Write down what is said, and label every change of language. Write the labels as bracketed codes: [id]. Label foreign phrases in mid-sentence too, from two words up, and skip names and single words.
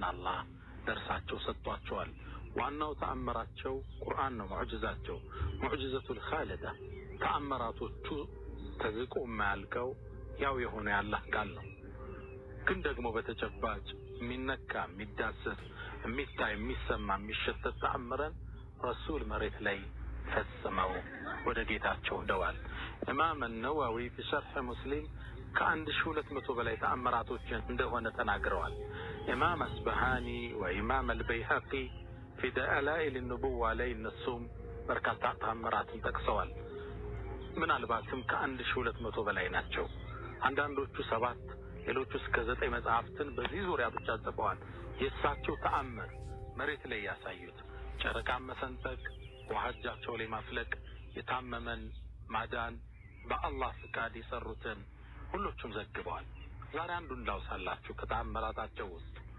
[am] አላህ ደርሳቸው ሰጥቷቸዋል ዋናው ተአምራቸው ቁርአን ነው ሙዕጂዛቸው [ar] المعجزة الخالدة [am] ተአምራቶቹ ተዝቆ የማያልቀው ያው የሆነ ያላህ ቃል ነው ግን ደግሞ በተጨባጭ የሚነካ የሚዳሰስ የሚታይ የሚሰማ የሚሸተት ተአምረን ረሱል መሬት ላይ ፈጽመው ወደ ጌታቸው ደዋል ኢማም ነዋዊ [ar] في شرح مسلم [am] ከ1200 በላይ ተአምራቶችን እንደሆነ ተናግረዋል ኢማም አስበሃኒ ወኢማም አልበይሃቂ [ar] في دلائل النبوة [am] ላይ እነሱም በርካታ ተአምራትን ጠቅሰዋል ምናልባትም ከ1200 በላይ ናቸው አንዳንዶቹ 7 ሌሎቹ እስከ 9 መጽሐፍትን በዚህ ዙሪያ ብቻ ጽፈዋል የሳቸው ተአምር መሬት ላይ ያሳዩት ጨረቃ መሰንጠቅ ወሐጃቸው ላይ ማፍለቅ የታመመን ማዳን በአላህ ፍቃድ ይሰሩትን ሁሉም ዘግበዋል ዛሬ አንዱን ላውሳላችሁ ከተአምራታቸው ውስጥ